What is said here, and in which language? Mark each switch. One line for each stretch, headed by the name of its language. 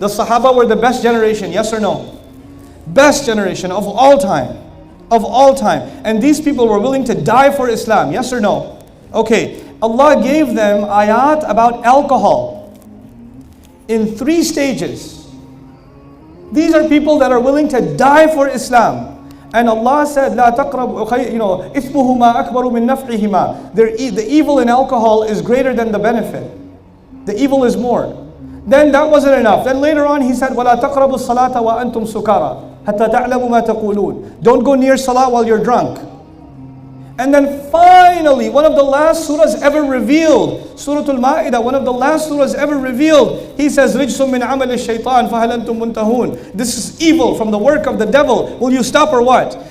English: The Sahaba were the best generation, yes or no? Best generation of all time. Of all time. And these people were willing to die for Islam, yes or no? Okay, Allah gave them ayat about alcohol in 3 stages. These are people that are willing to die for Islam.
Arabic: And Allah said, لا تقربوا, إثمهما أكبر من نفعهما.
English: The evil in alcohol is greater than the benefit. The evil is more. Then that wasn't enough. Then later on He said,
Arabic: ولا تقربوا الصلاة وأنتم سكارى حتى تعلموا ما تقولون.
English: Don't go near salah while you're drunk. And then finally, one of the last surahs ever revealed, Surah Al-Ma'idah, one of the last surahs ever revealed, He says,
Arabic: رِجْسٌ مِّنْ عَمَلِ الشَّيْطَانِ فَهَلْ أَنْتُمْ مُنْتَهُونَ.
English: This is evil from the work of the devil. Will you stop or what?